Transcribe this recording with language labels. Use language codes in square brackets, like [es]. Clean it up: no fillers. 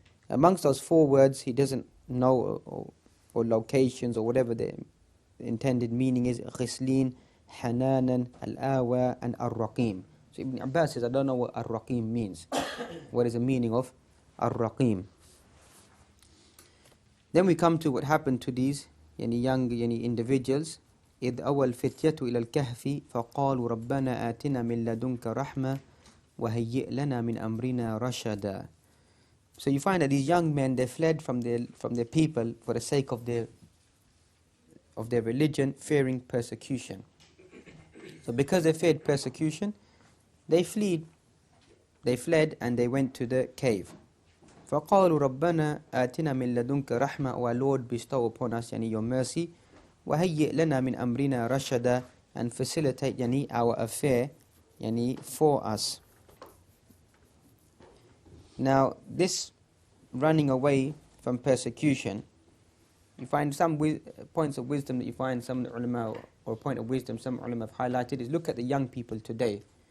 [en] Amongst those 4 words, he doesn't know or locations or whatever the intended meaning is. Ghislin, Hananan, Al-Awa, and Ar-Raqim. So Ibn Abbas says, I don't know what Ar-Raqim means. What is the meaning of Ar-Raqim? Then we come to what happened to these young individuals. [ar] إذ أول فتية إلى الكهف فقالوا ربنا آتنا من لدنك رحمة وهيئ لنا من أمرنا رشدا. [en] So you find that these young men, they fled from their people for the sake of their religion, fearing persecution. So because they feared persecution, they fled and they went to the cave. [ar] فقالوا ربنا آتنا من لدنك رحمة. [en] O our Lord, bestow upon us your mercy. [ar] وهيئ لنا من أمرنا رشدا, [en] and facilitate our affair for us. Now this running away from persecution, you find some points of wisdom that you find some ulama, or point of wisdom some ulama have highlighted, is look at the young people today.